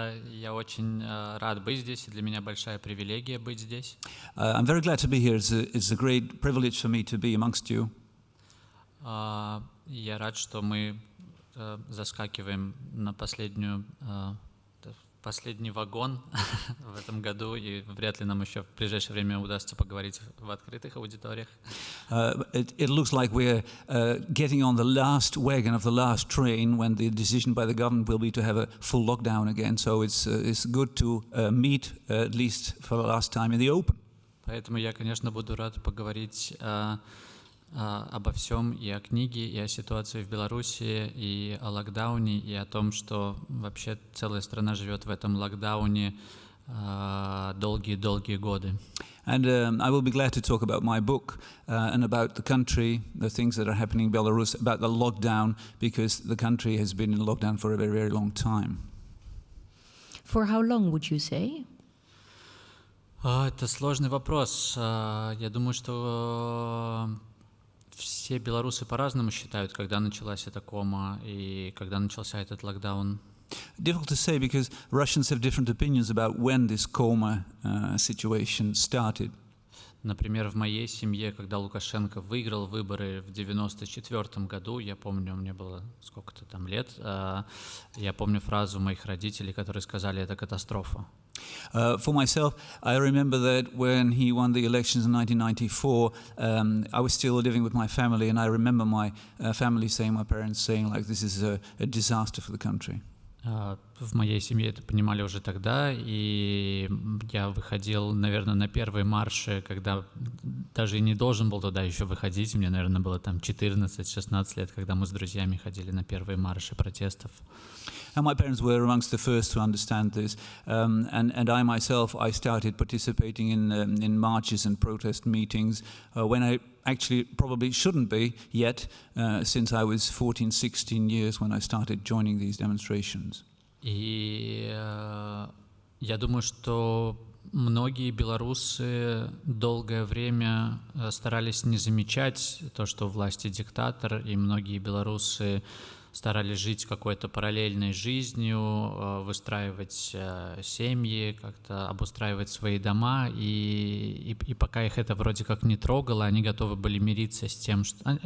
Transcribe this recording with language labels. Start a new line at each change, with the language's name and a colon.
Russian: Я очень рад быть здесь, и для меня большая привилегия быть здесь.
English: I'm very glad to be here. It's a great privilege for me to be amongst you.
Russian: Я рад, что мы заскакиваем на последний вагон в этом году, и вряд ли нам еще в ближайшее время удастся поговорить в открытых аудиториях.
English: It looks like we're getting on the last wagon of the last train when the decision by the government will be to have a full lockdown again. So it's good to meet at least for the last time in the open.
Russian: Поэтому я, конечно, буду рад поговорить обо всем, и о книге, и о ситуации в Беларуси, и о локдауне, и о том, что вообще целая страна живет в этом локдауне долгие-долгие годы.
English: And I will be glad to talk about my book and about the country, the things that are happening in Belarus, about the lockdown, because the country has been in lockdown for a very, very long time. For how long would you say?
Russian: Это сложный вопрос. Я думаю, что все белорусы по-разному считают, когда началась эта кома и когда начался этот локдаун.
English: Difficult to say because Russians have different opinions about when this coma situation started.
Russian: Например, в моей семье, когда Лукашенко выиграл выборы в 1994 году, я помню, мне было сколько-то там лет, я помню фразу моих родителей, которые сказали, это катастрофа.
English: For myself, I remember that when he won the elections in 1994, I was still living with my family, and I remember my family saying, my parents saying, like, this is a disaster for the country.
Russian: В моей семье это понимали уже тогда, и я выходил, наверное, на первые марши, когда даже и не должен был туда еще выходить. Мне, наверное, было там 14-16 лет, когда мы с друзьями ходили на первые марши протестов.
English: And my parents were amongst the first to understand this, and I myself, I started participating in marches and protest meetings when I actually probably shouldn't be yet, since I was 14, 16 years when I started joining these demonstrations.
Russian: И я думаю, что многие белорусы долгое время старались не замечать то, что у власти диктатор, и многие белорусы старались жить какой-то параллельной жизнью, выстраивать семьи, как-то обустраивать свои дома, и пока их это вроде как не трогало, они готовы были мириться с тем, что...